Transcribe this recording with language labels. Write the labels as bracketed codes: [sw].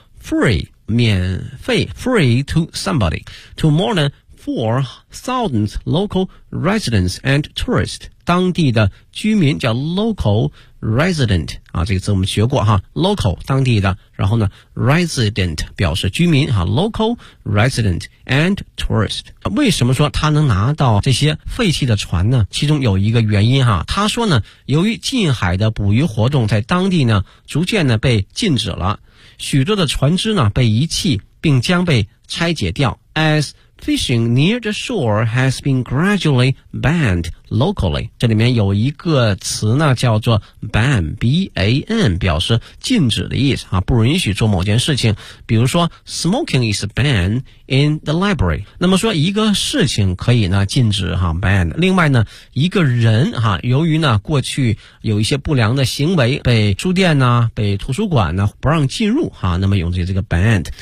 [en] free, 免费 free to somebody, to more than 4,000 local residents and tourists, [zh] 当地的居民叫 [en] local resident, [zh] 啊这个字我们学过哈 [en] ,local, [zh] 当地的然后呢 [en] ,resident, [zh] 表示居民啊 [en] ,local resident and tourist. [zh] 为什么说他能拿到这些废弃的船呢？其中有一个原因哈，他说呢由于近海的捕鱼活动在当地呢逐渐呢被禁止了，许多的船只呢被遗弃并将被拆解掉。 [en] As fishing near the shore has been gradually banned locally. [zh] 这里面有一个词呢叫做 ban, B-A-N, 表示禁止的意思啊，不允许做某件事情。 [en] 比如说 smoking is banned in the library. [zh] 那么说一个事情可以呢禁止啊 ,ban. 另外呢一个人啊由于呢过去有一些不良的行为被书店呢被图书馆呢不让进入啊，那么用这个 banned。